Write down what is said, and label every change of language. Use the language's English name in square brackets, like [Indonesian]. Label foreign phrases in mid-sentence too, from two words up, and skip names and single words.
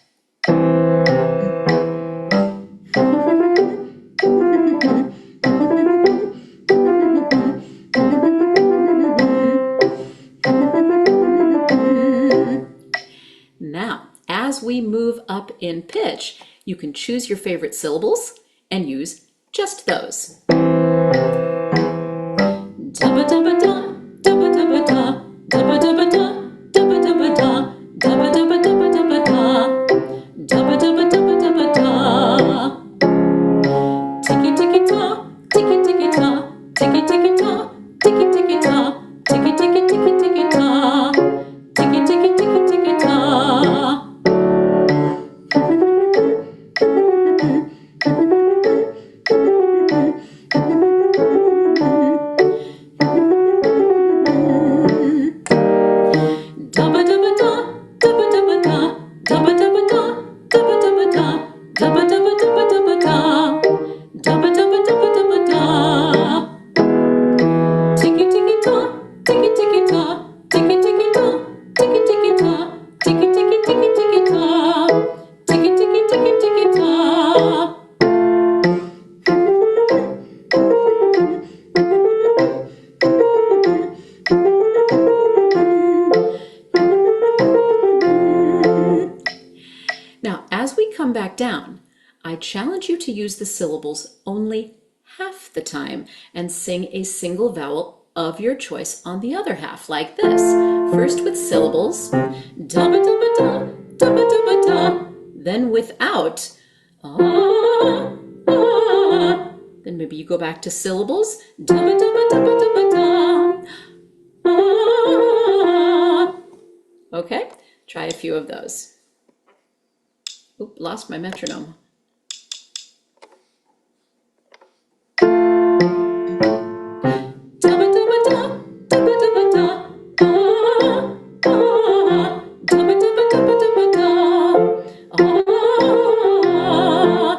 [English] Now, as we move up in pitch, you can choose your favorite syllables and use just those. Dabba dabba da, dabba dabba da, dabba dabba da, dabba dabba da, dabba dabba dabba dabba da, dabba dabba dabba dabba da. Tiki tiki ta, tiki tiki ta, tiki tiki ta, tiki tiki ta, tiki tiki tiki tiki ta, tiki tiki tiki tiki ta. Dabba dabba da, dabba dabba da, dabba dabba da, dabba dabba da, dabba dabba dabba dabba da, dabba dabba dabba dabba da. Tiki tiki ta, tiki tiki ta, tiki tiki ta, tiki tiki ta, tiki tiki tiki tiki ta, tiki tiki tiki tiki ta. Now, as we come back down, I challenge you to use the syllables only half the time and sing a single vowel of your choice on the other half, like this. First with syllables, dabba dabba da, dabba dabba da. Then without, ah, ah. Then maybe you go back to syllables, dabba dabba dabba dabba da, ah. Okay, try a few of those. Oop, lost my metronome. Dabba dabba da, dabba dabba da, ah, ah, dabba dabba dabba dabba da, ah.